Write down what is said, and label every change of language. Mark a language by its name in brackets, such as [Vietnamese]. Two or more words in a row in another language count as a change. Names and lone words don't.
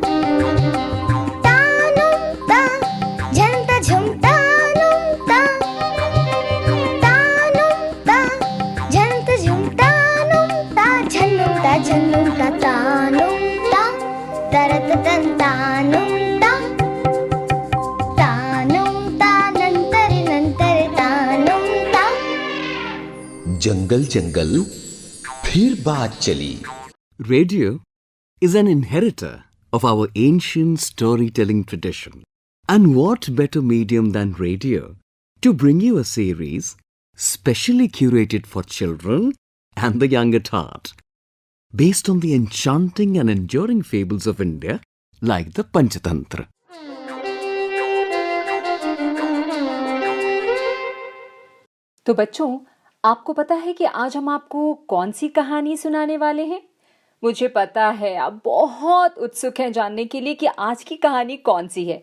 [Hindi] तानुं ता झन्त झुं तानुं ता तानुं ता झन्त झुं तानुं ता झन्नुं ता झन्नुं ता तानुं ता तरततं तानुं ता जंगल जंगल फिर बात चली. [English] Radio is an inheritor of our ancient storytelling tradition. And what better medium than radio to bring you a series specially curated for children and the young at heart, based on the enchanting and enduring fables of India like the Panchatantra. [Hindi] तो बच्चों, आपको पता है कि आज हम आपको कौन सी कहानी सुनाने वाले हैं? मुझे पता है आप बहुत उत्सुक हैं जानने के लिए कि आज की कहानी कौन सी है।